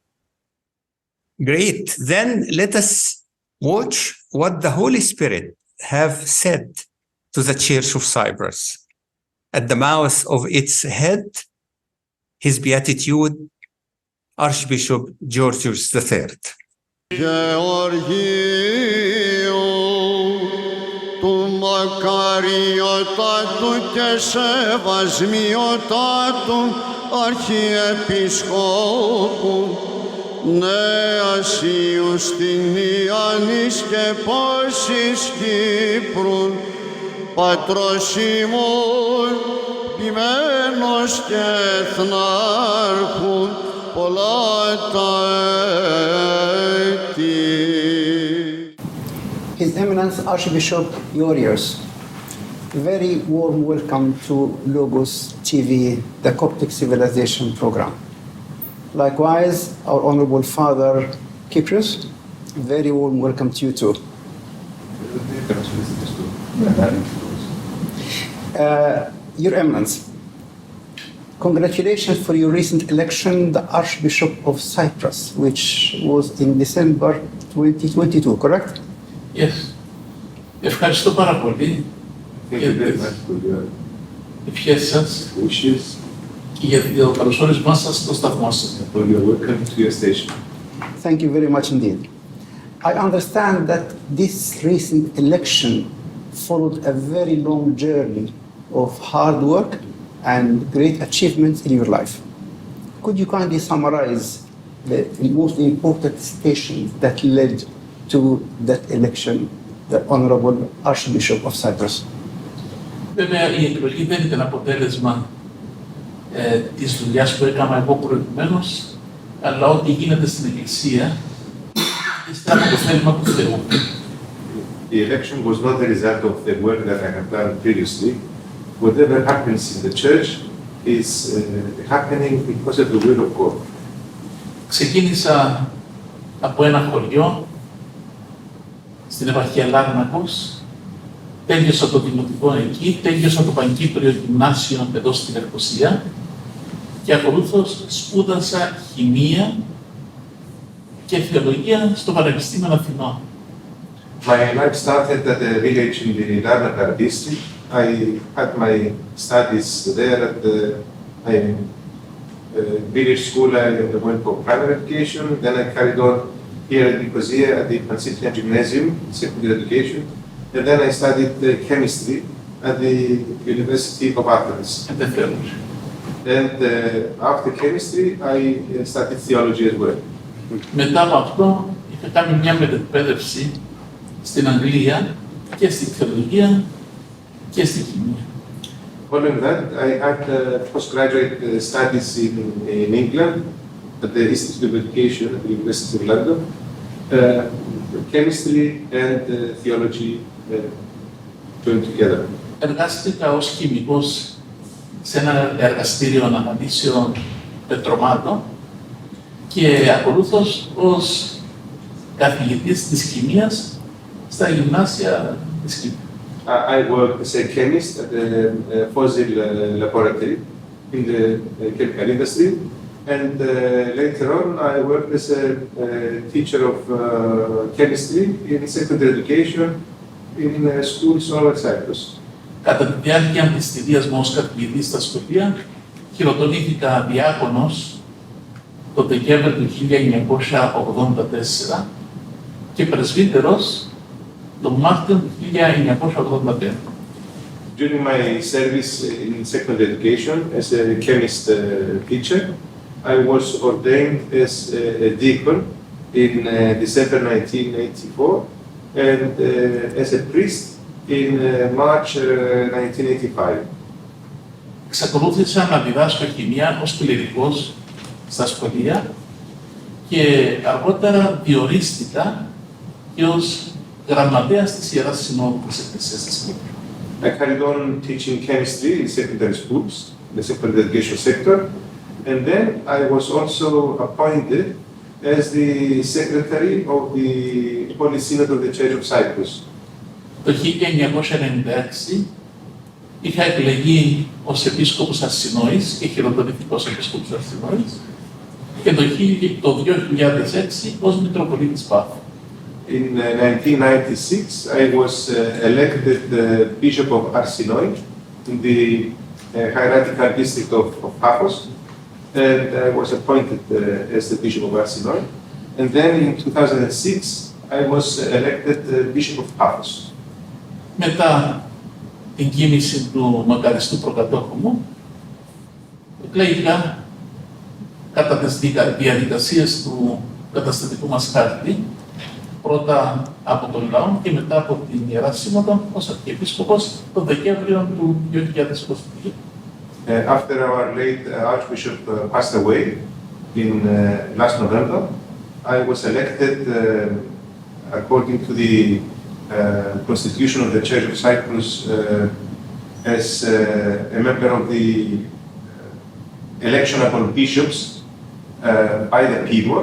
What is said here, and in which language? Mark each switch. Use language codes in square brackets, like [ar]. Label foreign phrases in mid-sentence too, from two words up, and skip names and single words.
[en] Great. Then let us watch what the Holy Spirit have said to the Church of Cyprus at the mouth of its head, his Beatitude, Archbishop Georgios III. [el] Μακαριότατου και σεβασμιότατου Αρχιεπισκόπου Νέας Ιουστινιάνης και πόσης Κύπρου Πατρός ημών ποιμένος και εθνάρχου πολλά τα έτη. [en] His Eminence Archbishop Georgios, very warm welcome to Logos TV, the Coptic Civilization Program. Likewise, our Honorable Father Kyprios, very warm welcome to you too. Your Eminence, congratulations for your recent election, the Archbishop of Cyprus, which was in December 2022, correct? Yes. [el] Ευχαριστώ πάρα πολύ για τις ευχές σας και για το καλωσόρισμά σας στο σταθμό σας. [en] Thank you very much indeed. I understand that this recent election followed a very long journey of hard work and great achievements in your life. Could you kindly summarize the most important stations that led to that election, the Honorable Archbishop of Cyprus? [el] Βέβαια, η εκλογή δεν ήταν αποτέλεσμα της δουλειάς που έκανα εγώ προηγουμένως, αλλά ό,τι γίνεται στην Εκκλησία είναι από το θέλημα του Θεού. [en] The election was not the result of the work that I have done previously. Whatever happens in the church is happening because of the will of God. [el] Ξεκίνησα από ένα χωριό στην επαρχία Λάρνακος, τέλειωσα το δημοτικό εκεί, τέλειωσα το Πανκύπριο Γυμνάσιο εδώ στην Λευκοσία και ακολούθως σπούδασα χημεία και θεολογία στο Πανεπιστήμιο Αθηνών. [en] My life started at a village in the Larnaca district. I had my studies there at the village school. I went for primary education. Then I carried on here at Nicosia at the Pancyprian Gymnasium, secondary education. And then I studied chemistry at the University of Athens. And the theology. And after chemistry, I studied theology as well. [el] Μετά από αυτό είχα κάνει μια μετεκπαίδευση στην Αγγλία και στη θεολογία και στη χημεία. [en] Following that, I had postgraduate studies in England at the Institute of Education at the University of London, chemistry and theology joined together. [el] Εργάστηκα ως χημικός σε ένα εργαστήριο αναλύσεων πετρωμάτων και ακολούθως ως καθηγητής της χημείας στα γυμνάσια της Κύπρου. [en] I worked as a chemist at the fossil laboratory in the chemical industry, and later on I worked as a teacher of chemistry in secondary education in schools all over Cyprus. [el] Κατά τη διάρκεια της θητείας μου ως καθηγητής στα σχολεία, χειροτονήθηκα διάκονος το Δεκέμβριο του 1984 και πρεσβύτερος τον Μάρτιο του 1985. [en] During my service in secondary education as a chemist teacher, I was ordained as a deacon in December 1984 and as a priest in March 1985. [el] Εξακολούθησα να διδάσκω χημεία ως κληρικός στα σχολεία και αργότερα διορίστηκα και ως γραμματέας της Ιεράς Συνόδου της Εκκλησίας της Κύπρου. [en] I carried on teaching chemistry in secondary schools, the secondary education sector, and then I was also appointed as the secretary of the Holy Synod of the Church of Cyprus. [el] Το 1996 είχα εκλεγεί ως επίσκοπος Αρσινόης και χειροτονηθήκα ως επίσκοπος Αρσινόης και το 2006 ως Μητροπολίτης Πάφου. [en] In 1996, I was elected Bishop of Arsinoi in the hierarchical district of Paphos, and I was appointed as the Bishop of Arsinoi. And then in 2006, I was elected Bishop of Paphos. [el] Μετά την κίνηση του μακαριστού προκατόχου μου, εκλέγηκα κατά τις διαδικασίες του καταστατικού μας χάρτη, πρώτα από τον λαό και μετά από την Ιερά Σύνοδο ως Αρχιεπίσκοπος τον Δεκέμβριο του 2022. [en] After our late Archbishop passed away in last November, I was elected according to the Constitution of the Church of Cyprus as a member of the electionable bishops by the people.